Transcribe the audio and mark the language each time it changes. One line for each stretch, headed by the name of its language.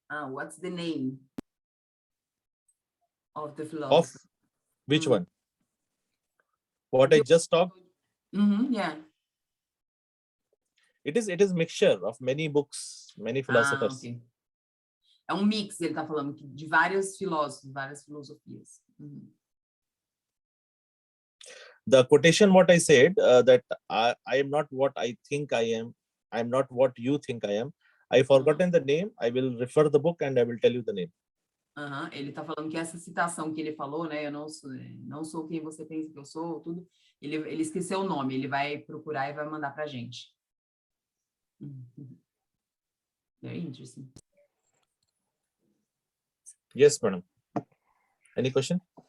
English: What's the name of the philosopher? Of which one? What I just talked? Yeah. It is mixture of many books, many philosophers. Okay.
Portuguese: É um mix, ele está falando de vários filósofos, várias filosofias.
English: The quotation, what I said, that I am not what I think I am. I am not what you think I am. I forgotten the name. I will refer the book and I will tell you the name.
Portuguese: Ele está falando que essa citação que ele falou, né? Eu não sou quem você pensa que eu sou, tudo. Ele esqueceu o nome. Ele vai procurar e vai mandar para a gente.
English: Very interesting. Yes, madam. Any question?